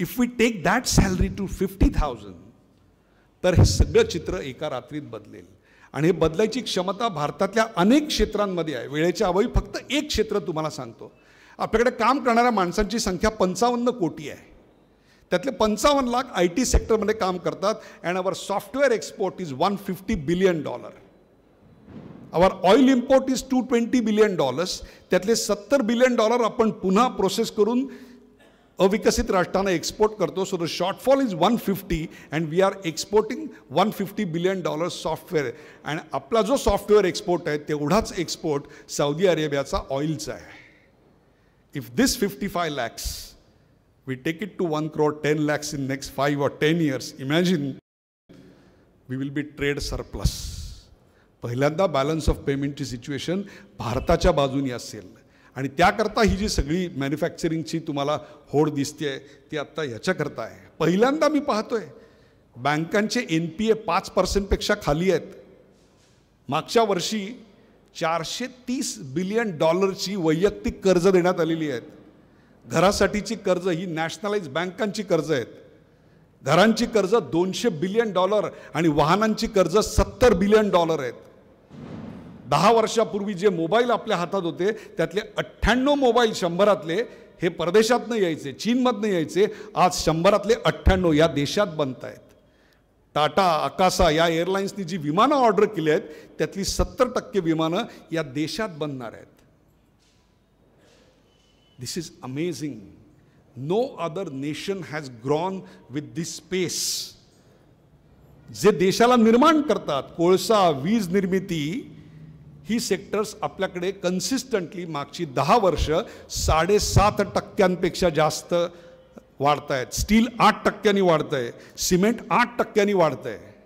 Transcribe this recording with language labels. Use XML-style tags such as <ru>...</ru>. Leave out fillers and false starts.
<en>if we take that salary to 50,000</en> <mr>तर हे सगळं चित्र एका रात्रीत बदलेल. आणि हे बदलायची क्षमता भारतातल्या अनेक क्षेत्रांमध्ये आहे. वेळेच्या अभावी फक्त एक क्षेत्र तुम्हाला सांगतो. आपल्याकडे काम करणाऱ्या माणसांची संख्या 55 कोटी आहे. त्यातले 55 लाख IT सेक्टरमध्ये काम करतात.</mr> <en>And our software export is $150 billion. Our oil import is $220 billion.</en> <mr>त्यातले $70 बिलियन आपण पुन्हा प्रोसेस करून अविकसित राष्ट्रांना एक्सपोर्ट करतो.</mr> <en>So the shortfall is 150 and we are exporting $150 billion software.</en> <mr>आणि आपला जो सॉफ्टवेअर एक्सपोर्ट आहे तेवढाच एक्सपोर्ट सौदी अरेबियाचा ऑइलचा आहे.</mr> <en>If this 55 lakhs we take it to 1 crore 10 lakhs in next 5 or 10 years, imagine we will be trade surplus.</en> <mr>पहिल्यांदा balance of पेमेंटची situation भारताच्या बाजूने असेल. आणि त्याकरता ही जी सगळी मॅन्युफॅक्चरिंगची तुम्हाला होड दिसते ती आत्ता ह्याच्याकरता आहे. पहिल्यांदा मी पाहतोय बँकांचे NPA 5% खाली आहेत. मागच्या वर्षी $430 बिलियन वैयक्तिक कर्ज देण्यात आलेली आहेत. घरासाठीची कर्ज ही नॅशनलाइज बँकांची कर्ज आहेत. घरांची कर्ज $200 बिलियन आणि वाहनांची कर्ज $70 बिलियन आहेत. 10 वर्षापूर्वी जे मोबाईल आपल्या हातात होते त्यातले 98 मोबाईल 100तले हे परदेशातनं यायचे, चीनमधनं यायचे. आज 100तले 98 या देशात बनत आहेत. टाटा, आकासा या एअरलाइन्सनी जी विमानं ऑर्डर केली आहेत त्यातली 70% विमानं या देशात बनणार आहेत.</mr> <en>This is amazing. No other nation has grown with this pace.</en> <mr>जे देशाला निर्माण करतात, कोळसा, वीज निर्मिती, ही सेक्टर्स आपल्याकडे कन्सिस्टंटली मागची 10 वर्ष 7.5% जास्त वाढत आहेत. स्टील 8% वाढत आहे, सिमेंट 8% वाढत आहे.</mr>